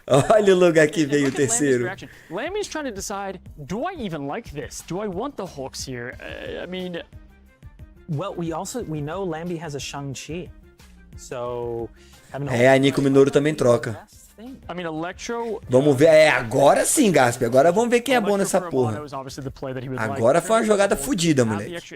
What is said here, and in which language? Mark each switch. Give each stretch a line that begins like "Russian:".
Portuguese: Olha o lugar que veio o terceiro.
English: Lambie's trying to decide, do I even like this? Do I want the hooks here? I mean... Well, we know Lambie has a Shang-Chi. So...
Portuguese: a Nico Minoru também troca.
English: I mean, Electro,
Portuguese: vamos ver, agora sim, Gasp. Agora vamos ver quem é bom nessa porra. Agora foi uma jogada fodida, moleque.